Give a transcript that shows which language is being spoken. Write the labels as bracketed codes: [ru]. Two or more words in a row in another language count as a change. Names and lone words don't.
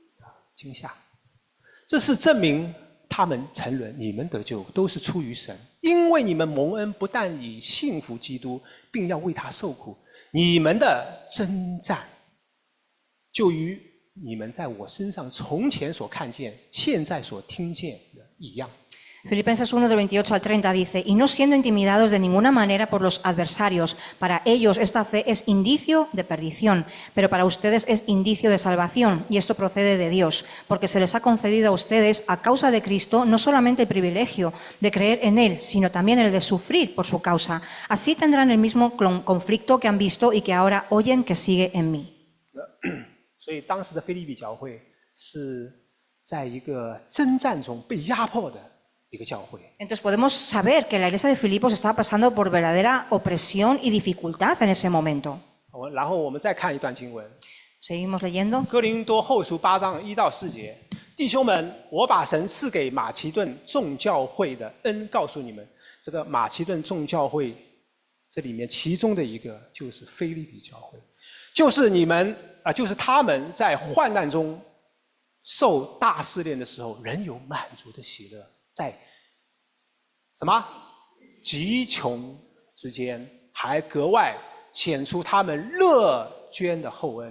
[zh] 这是证明他们沉沦，你们得救都是出于神，因为你们蒙恩不但以信服基督，并要为他受苦，你们的征战就与你们在我身上从前所看见、现在所听见的一样。 [es] Filipenses 1 del 28 al 30 dice, y no siendo intimidados de ninguna manera por los adversarios, para ellos esta fe es indicio de perdición, pero para ustedes es indicio de salvación, y esto procede de Dios, porque se les ha concedido a ustedes, a causa de Cristo, no solamente el privilegio de creer en Él, sino también el de sufrir por su causa. Así tendrán el mismo conflicto que han visto y que ahora oyen que sigue en mí. [zh] 所以当时的腓立比教会是在一个征战中被压迫的一个教会。 [es] Entonces podemos saber que la iglesia de Filipos estaba pasando por verdadera opresión y dificultad en ese momento. [zh] 然后我们再看一段经文， [es] Seguimos leyendo. [zh] 哥林多后书8章1到4节，弟兄们，我把神赐给马其顿众教会的恩告诉你们。这个马其顿众教会，这里面其中的一个就是腓立比教会，就是你们就是他们在患难中受大试炼的时候，仍有满足的喜乐，在什么极穷之间，还格外显出他们乐捐的厚恩。